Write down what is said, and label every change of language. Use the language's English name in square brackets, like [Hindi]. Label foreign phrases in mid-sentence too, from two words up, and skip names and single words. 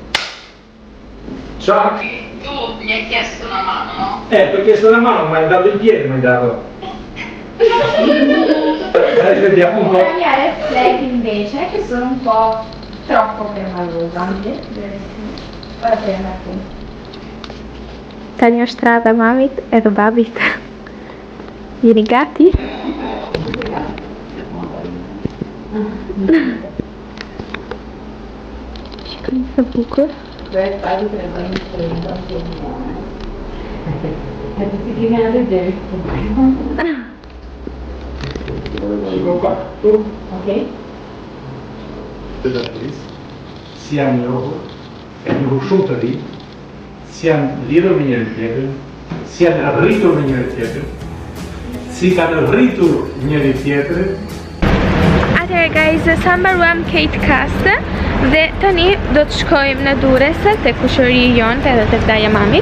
[Italian] Ciao! Tu mi hai chiesto una mano, no? Perché chiesto una mano, ma hai dato il piede, mi hai dato. Vediamo un po'. La mia [English] red flag [Italian] invece è che sono un po' troppo permalosa. Ora prenda tu. [Albanian] tani është strada mamit edhe babit. Jeni gati? Shikoni sa bukur. Ok. [Italian] Siamo in Roma, è conosciuta lì, [Albanian] si janë lidhur me njëri tjetrin, si janë arritur me njëri tjetrin, si kanë rritur njëri tjetrin. Atëherë guys, sa mbaruam Kate Cast dhe tani do të shkojmë në Durrës tek kushëri jonë edhe tek daja mamit.